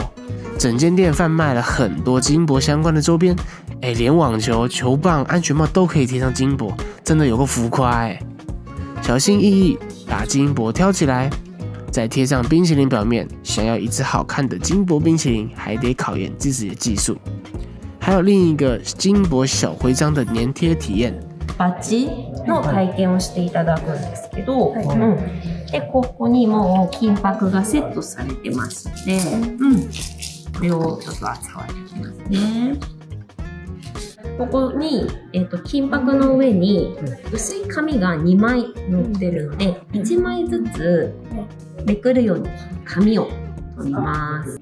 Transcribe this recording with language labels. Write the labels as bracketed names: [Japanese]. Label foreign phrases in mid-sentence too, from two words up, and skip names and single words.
[Chinese] 整間店販賣了很多金箔相關的周邊，連網球、球棒、安全帽都可以貼上金箔，真的有夠浮誇。小心翼翼把金箔挑起來，再貼上冰淇淋表面。想要一隻好看的金箔冰淇淋，還得考驗自己的技術。還有另一個金箔小徽章的粘貼體驗。 [Japanese] バッジの体験をしていただくんですけど、でここにもう金箔がセットされてまして、これをちょっと扱われていきますね。ここに、金箔の上に薄い紙が2枚乗ってるので、1枚ずつめくるように紙を取ります。